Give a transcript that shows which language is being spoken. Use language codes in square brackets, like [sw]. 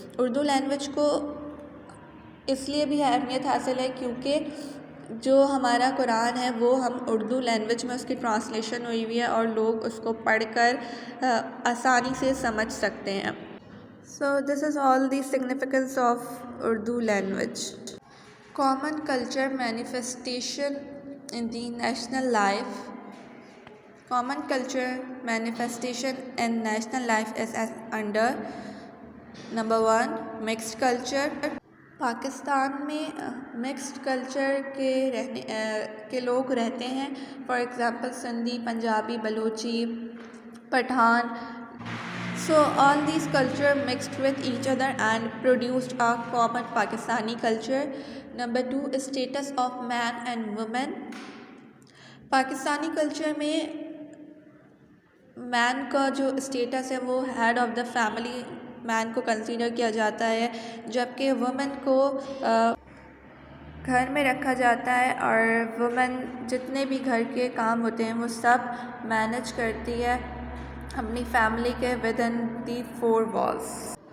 [ur] Urdu language کو اس لیے بھی اہمیت حاصل ہے کیونکہ جو ہمارا قرآن ہے وہ ہم اردو لینگویج میں اس کی ٹرانسلیشن ہوئی ہوئی ہے اور لوگ اس کو پڑھ کر آسانی سے سمجھ سکتے ہیں. [en] So this is all the significance of Urdu language. Common culture manifestation in the national life. Common culture manifestation in national life is as under. Number 1 mixed culture. [ur] Pakistan میں مکسڈ کلچر کے لوگ رہتے ہیں. [en] For example Sindhi, Punjabi, Balochi, Pathan. So all these culture mixed with each other and produced a common Pakistani culture. Number 2 status of man and woman. [ur] Pakistani culture میں مین کا جو status ہے وہ head of the family man کو کنسیڈر کیا جاتا ہے جبکہ وومن کو گھر میں رکھا جاتا ہے اور وومن جتنے بھی گھر کے کام ہوتے ہیں وہ سب مینیج کرتی ہے اپنی فیملی کے [en] Within the 4 walls.